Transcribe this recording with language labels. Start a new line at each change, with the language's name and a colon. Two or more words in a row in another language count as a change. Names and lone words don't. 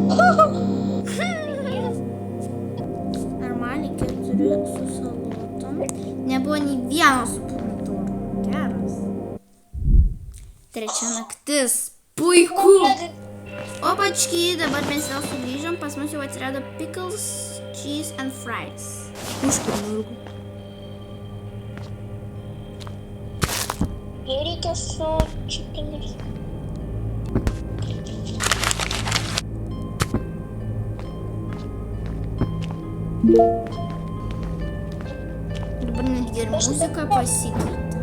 Lithuanian: Normaliai 4 su salotom. Nebuvo nei vieno su pomidorų. Geras. 3 naktis. Puiku. Opačky, dabar mes vėl sugrįžom, pas mus jau atsirado
English: pickles, cheese and fries. Užkurnurgu.
Lithuanian: Jei reikia su chickeniais. Dabar netgi ir muzika pasikeitė.